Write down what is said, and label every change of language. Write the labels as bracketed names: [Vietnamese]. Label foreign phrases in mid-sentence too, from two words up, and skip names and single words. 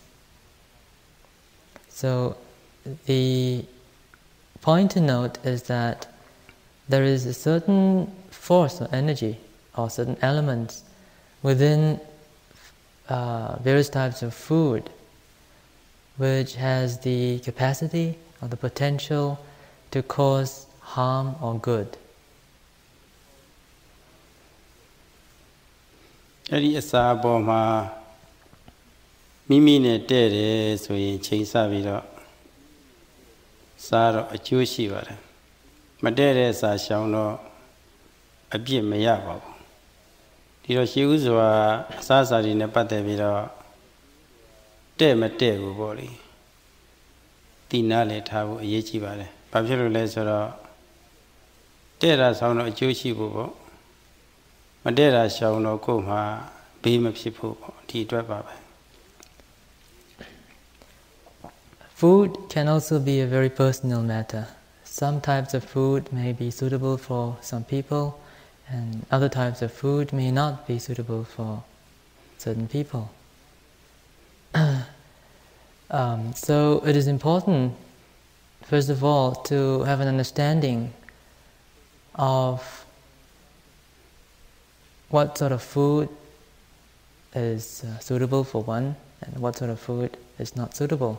[English] So the point to note is that there is a certain force or energy or certain elements within various types of food which has the capacity or the potential to cause harm or good. [Burmese] အဲ့ဒီအစာပေါ်မှာမိမိနဲ့တဲ့တယ်ဆိုရင်ချိန်ဆပြီးတော့စားတော့အကျိုးရှိ ပါတယ်မတဲ့တဲ့အစာရှောင်တော့အပြစ်မရပါဘူးဒီတော့ရှိဥစွာအစားအစာတွေနဲ့ပတ်သက်ပြီးတော့တဲ့မတဲ့ဘူးပေါ့လေတိနာလေထားဖို့အရေးကြီးပါတယ်ဘာဖြစ်လို့လဲဆိုတော့တဲ့တာဆောင်တော့အကျိုးရှိဖို့ပေါ့မတဲ့တာရှောင်တော့ကိုယ်မှာဘေးမဖြစ်ဖို့ပေါ့ဒီအတွက်ပါပဲ [English] food can also be a very personal matter. Some types of food may be suitable for some people, and other types of food may not be suitable for certain people. So it is important, first of all, to have an understanding of what sort of food is suitable for one and what sort of food is not suitable.